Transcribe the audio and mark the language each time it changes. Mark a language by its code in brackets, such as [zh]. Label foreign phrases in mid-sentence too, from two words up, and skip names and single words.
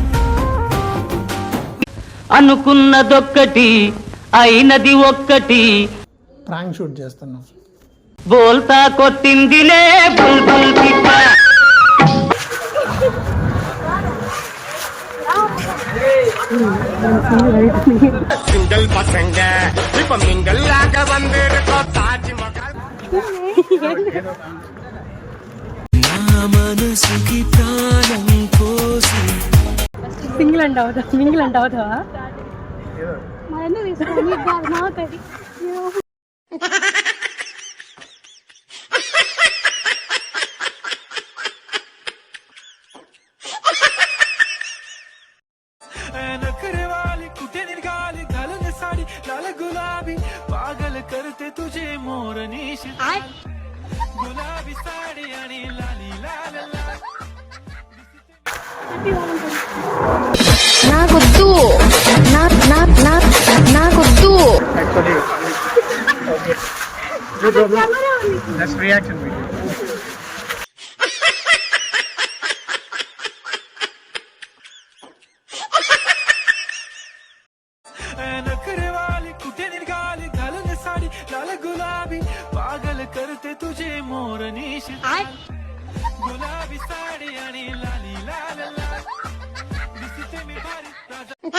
[te] అనుకున్నదొక్కటి అయినది ఒక్కటి. [en] prank shoot [te] చేస్తున్నాం. బోల్తా కొట్టిందిలే బుల్బుల్ పిట్ట. [ta] சிங்கிள் பசங்க இப்ப மிங்கல் ஆக வந்திருக்கோம் தாஜ் மஹால். [te] నా మనసుకి ప్రాణం కోసం సింగిల్ అంటావుదా మరి తీసుకొని నాకది [mr] नखरे वाली कुठे निघाली घालून साडी लाल गुलाबी पागल करते तुझे मोरनीश गुलाबी साडी आणि लाली लाल [te] నాకొద్దు నాకొద్దు [en] Reaction video. [mr] नखरे वाली कुठे निघाली घालून साडी लाल गुलाबी पागल करते तुझे मोरनीश गुलाबी साडी आणि लाली लाल दिसते मी भारी राजा